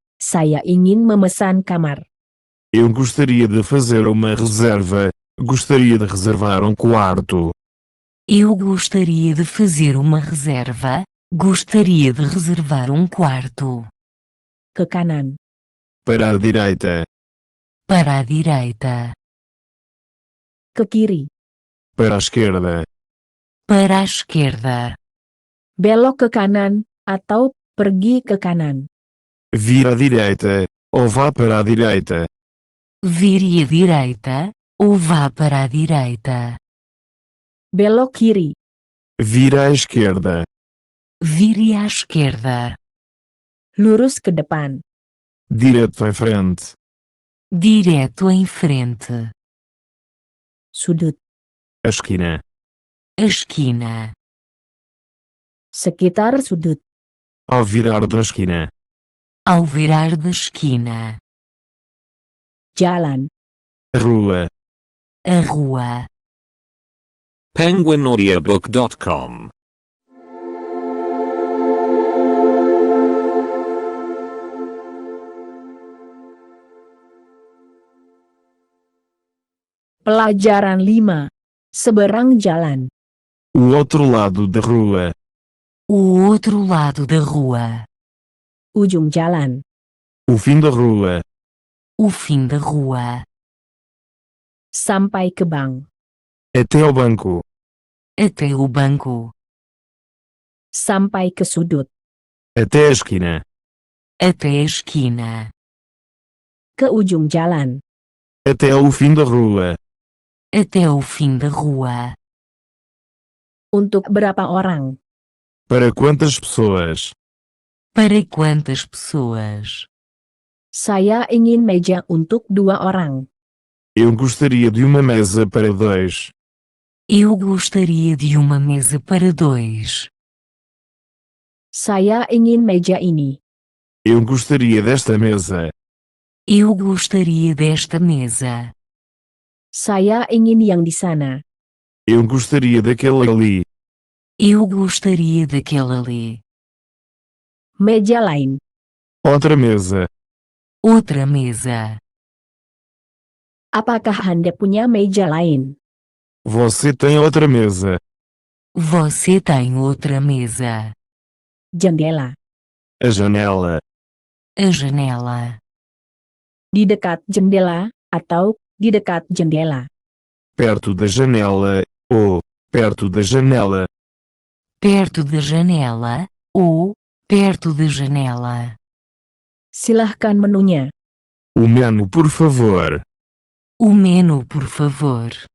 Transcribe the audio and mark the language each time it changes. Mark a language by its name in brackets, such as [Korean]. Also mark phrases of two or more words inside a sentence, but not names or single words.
[Indonesian] Saya ingin memesan kamar. [Portuguese] Eu gostaria de fazer uma reserva. Gostaria de reservar quarto. Eu gostaria de fazer uma reserva. Gostaria de reservar quarto. [Indonesian] ke kanan. [Portuguese] Para a direita. Para a direita. [Indonesian] Ke kiri. [Portuguese] Para a esquerda. Para a esquerda. [Indonesian] Belok ke kanan, atau pergi ke kanan. [Portuguese] Vira à direita, ou vá para a direita. Vire à direita, ou vá para a direita. [Indonesian] Belok kiri. [Portuguese] Vira à esquerda. Vire à esquerda. [Indonesian] Lurus ke depan. [Portuguese] Direto em frente. Direto em frente. [Indonesian] Sudut. [Portuguese] A esquina. A esquina. [Indonesian] Sekitar sudut. [Portuguese] Ao virar da esquina. Ao virar da esquina. [Indonesian] Jalan. [Portuguese] A rua. A rua. [Indonesian] penguinaudiobook.com Pelajaran 5. Seberang jalan. [Portuguese] O outro lado da rua. O outro lado da rua. [Indonesian] Ujung jalan. [Portuguese] O fim da rua. O fim da rua. [Indonesian] Sampai ke bank. [Portuguese] Até ao banco. Até o banco. [Indonesian] Sampai ke sudut. [Portuguese] Até a esquina. Até a esquina. [Indonesian] Ke ujung jalan. [Portuguese] Até ao fim da rua. Até o fim da rua. [Indonesian] Untuk berapa orang? [Portuguese] Para quantas pessoas? Para quantas pessoas? [Indonesian] Saya ingin meja untuk 2 orang. [Portuguese] Eu gostaria de uma mesa para 2. Eu gostaria de uma mesa para 2. [Indonesian] Saya ingin meja ini. [Portuguese] Eu gostaria desta mesa. Eu gostaria desta mesa. [Indonesian] Saya ingin yang di sana. [Portuguese] Eu gostaria daquele ali. Eu gostaria daquele ali. [Indonesian] Meja lain. [Portuguese] Outra mesa. Outra mesa. [Indonesian] Apakah Anda punya meja lain? [Portuguese] Você tem outra mesa. Você tem outra mesa. [Indonesian] Jendela. [Portuguese] A janela. A janela. [Indonesian] Di dekat jendela, atau di dekat jendela. [Portuguese] Perto da janela. Ou perto da janela. Perto da janela, ou perto da janela. [Indonesian] Silahkan menunya. [Portuguese] O menu, por favor. O menu, por favor.